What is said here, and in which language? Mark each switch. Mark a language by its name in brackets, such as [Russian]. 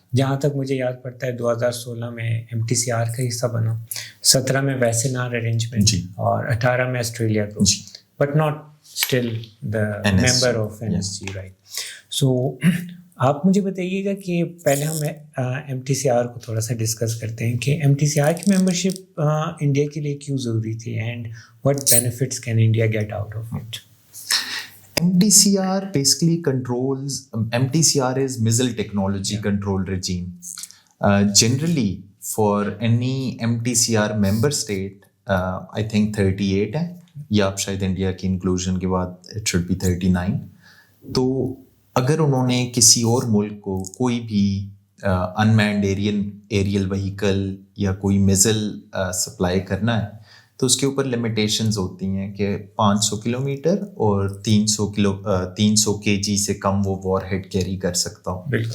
[Urdu] جہاں تک مجھے یاد پڑتا ہے 2016 میں MTCR کا حصہ بنا, 17 میں ویسنار ارینجمنٹ اور 18 میں آسٹریلیا کو, [English] But not still the member of NSG. [Urdu] Right. سو آپ مجھے بتائیے گا کہ پہلے ہم MTCR کو تھوڑا سا ڈسکس کرتے ہیں کہ MTCR کی ممبرشپ انڈیا کے لیے کیوں ضروری تھی and [English] what benefits can India get out of it? MTCR basically controls, MTCR is missile technology control regime. Generally, for any MTCR member state, I think 38 [Urdu] ہے, یا اب شاید انڈیا کی انکلوژن کے بعد [English] it should be 39. [Urdu] تو اگر انہوں نے کسی اور ملک کو کوئی بھی unmanned aerial vehicle یا کوئی missile سپلائی کرنا ہے تو اس کے اوپر لمیٹیشنز ہوتی ہیں کہ 500 کلومیٹر اور 300 kg سے کم وہ وار ہیڈ کیری کر سکتا ہوں.